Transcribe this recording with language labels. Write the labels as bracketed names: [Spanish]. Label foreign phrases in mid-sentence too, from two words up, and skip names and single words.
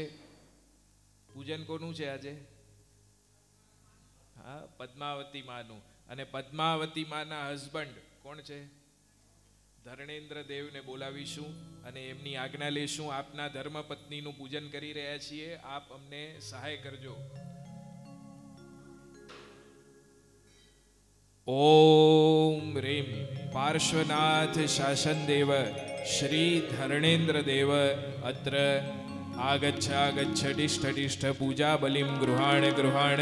[Gujarati] પૂજન કોનું છે આજે? હા, પદ્માવતી માનું। અને પદ્માવતી માના હસબન્ડ કોણ છે? ધર્ણેન્દ્ર દેવને બોલાવીશું અને એમની આજ્ઞા લેશું। આપના ધર્મપત્નીનું પૂજન કરી રહ્યા છીએ, આપ અમને સહાય કરજો। [Sanskrit] ओम ह्रीं पार्श्वनाथ शासन देव श्री धर्णेन्द्र देव अत्र आगच्छ तिष्ठ तिष्ठ पूजा बलिं गृहाण गृहाण